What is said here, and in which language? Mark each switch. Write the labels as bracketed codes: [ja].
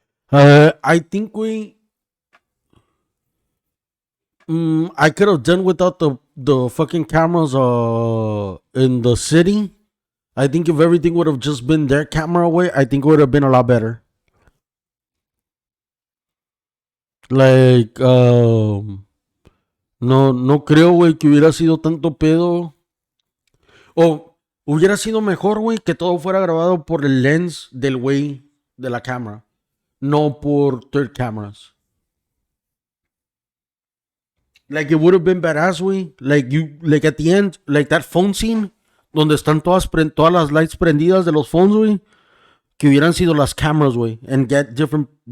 [en] I think I could have done without the fucking cameras in the city. I think if everything would have just been their camera away, I think it would have been a lot better. [es] Like, no creo, güey, que hubiera sido tanto pedo. O hubiera sido mejor, güey, que todo fuera grabado por el lens del güey de la cámara. No por [en] third cameras. Like, it would have been badass, güey. Like, at the end, like that phone scene, [es] donde están todas las lights prendidas de los phones, güey, que hubieran sido las cameras, güey, [en] and get different.